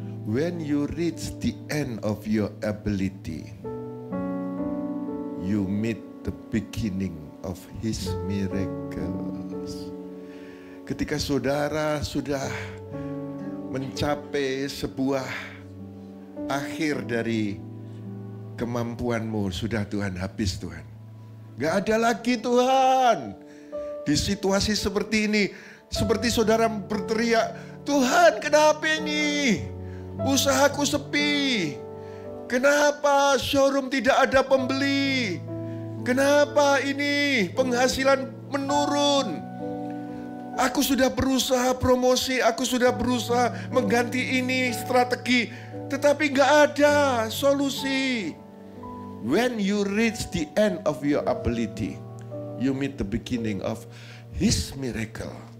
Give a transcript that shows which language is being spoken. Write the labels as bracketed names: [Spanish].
[English] When you reach the end of your ability, you meet the beginning of His miracles. [Indonesian] Ketika saudara sudah mencapai sebuah akhir dari kemampuanmu, sudah Tuhan, habis Tuhan. Gak ada lagi Tuhan. Di situasi seperti ini, seperti saudara berteriak, Tuhan kenapa ini? Usahaku sepi. Kenapa showroom tidak ada pembeli? Kenapa ini penghasilan menurun? Aku sudah berusaha promosi, aku sudah berusaha mengganti ini strategi, tetapi gak ada solusi. [English] When you reach the end of your ability, you meet the beginning of His miracle.